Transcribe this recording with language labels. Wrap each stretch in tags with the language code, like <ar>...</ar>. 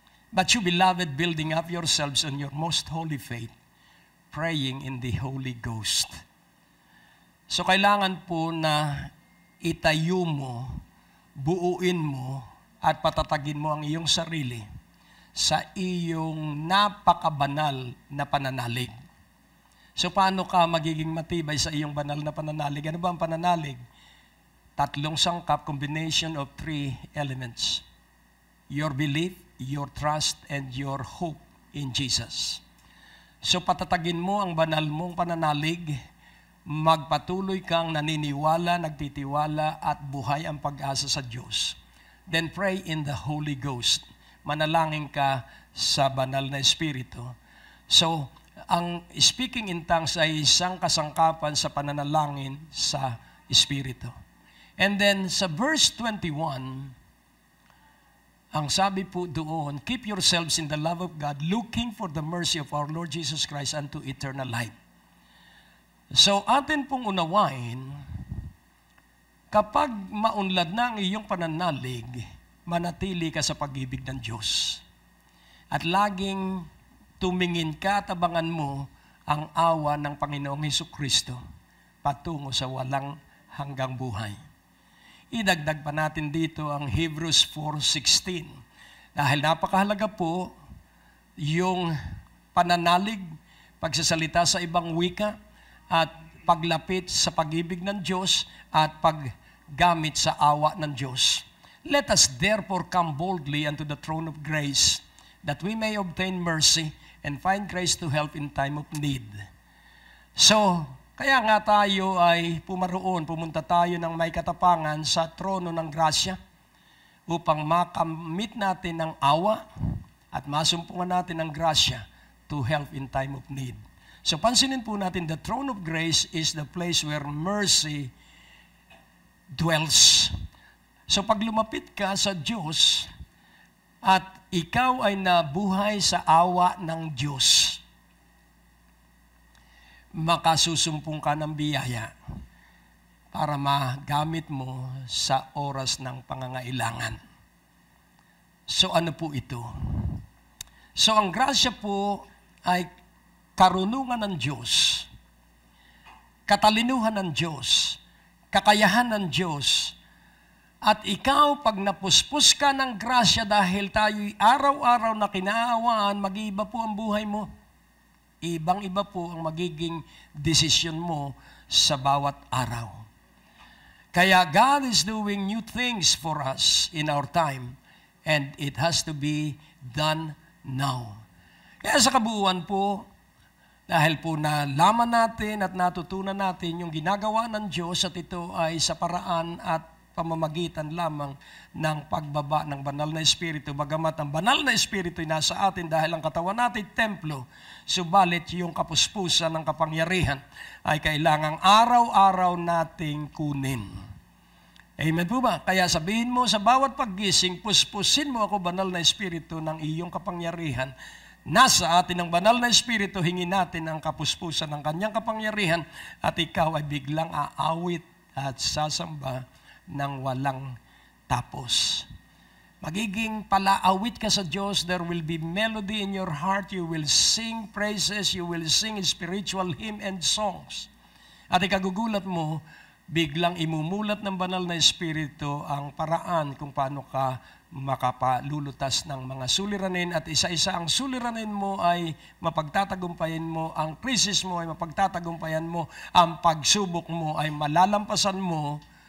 <en>But you, beloved, building up yourselves on your most holy faith, praying in the Holy Ghost.</en> <tl>So kailangan po na itayo mo, buuin mo, at patatagin mo ang iyong sarili sa iyong napakabanal na pananalig. So paano ka magiging matibay sa iyong banal na pananalig? Ano ba ang pananalig? Tatlong sangkap,</tl> <en>combination of three elements. Your belief, your trust, and your hope in Jesus.</en> <tl>So patatagin mo ang banal mong pananalig, magpatuloy kang naniniwala, nagtitiwala, at buhay ang pag-asa sa Diyos.</tl> <en>Then pray in the Holy Ghost.</en> <tl>Manalangin ka sa banal na Espiritu. So, ang speaking in tongues ay isang kasangkapan sa pananalangin sa Espiritu.</tl> <en>And then</en> <tl>sa verse 21, ang sabi po doon,</tl> <en>keep yourselves in the love of God, looking for the mercy of our Lord Jesus Christ unto eternal life.</en> <tl>So atin pong unawain, kapag maunlad na ang iyong pananalig, manatili ka sa pag-ibig ng Diyos. At laging tumingin ka at abangan mo ang awa ng Panginoong Hesukristo patungo sa walang hanggang buhay. Idagdag pa natin dito ang Hebrews 4:16. Dahil napakahalaga po yung pananalig, pagsasalita sa ibang wika, at paglapit sa pag-ibig ng Diyos at paggamit sa awa ng Diyos.</tl> <en>Let us therefore come boldly unto the throne of grace, that we may obtain mercy and find grace to help in time of need.</en> <tl>So, kaya nga tayo ay pumunta tayo ng may katapangan sa trono ng grasya upang makamit natin ang awa at masumpungan natin ang grasya</tl> <en>to help in time of need. So,</en> <tl>pansinin po natin,</tl> <en>the throne of grace is the place where mercy dwells.</en> <tl>So, pag lumapit ka sa Diyos at ikaw ay nabuhay sa awa ng Diyos, makasusumpong ka ng biyaya para magamit mo sa oras ng pangangailangan. So ano po ito? So ang grasya po ay karunungan ng Diyos, katalinuhan ng Diyos, kakayahan ng Diyos. At ikaw, pag napuspos ka ng grasya dahil tayo'y araw-araw na kinaawaan, mag-iiba po ang buhay mo. Ibang-iba po ang magiging desisyon mo sa bawat araw.</tl> <en>Kaya God is doing new things for us in our time, and it has to be done now.</en> <tl>Kaya sa kabuuan po, dahil po nalaman natin at natutunan natin yung ginagawa ng Diyos at ito ay sa paraan at pamamagitan lamang ng pagbaba ng banal na Espiritu. Bagamat ang banal na Espiritu ay nasa atin dahil ang katawan natin templo, subalit yung kapuspusan ng kapangyarihan ay kailangang araw-araw nating kunin. Amen po ba? Kaya sabihin mo sa bawat paggising, puspusin mo ako, banal na Espiritu, ng iyong kapangyarihan. Nasa atin ang banal na Espiritu, hingin natin ang kapuspusan ng kanyang kapangyarihan at ikaw ay biglang aawit at sasamba ng walang tapos. Magiging palaawit ka sa Diyos,</tl> <en>there will be melody in your heart, you will sing praises, you will sing spiritual hymn and songs.</en> <tl>At ikagugulat mo, biglang imumulat ng banal na Espiritu ang paraan kung paano ka makapalulutas ng mga suliranin at isa-isa ang suliranin mo ay mapagtatagumpayan mo, ang krisis mo ay mapagtatagumpayan mo, ang pagsubok mo ay malalampasan mo</tl>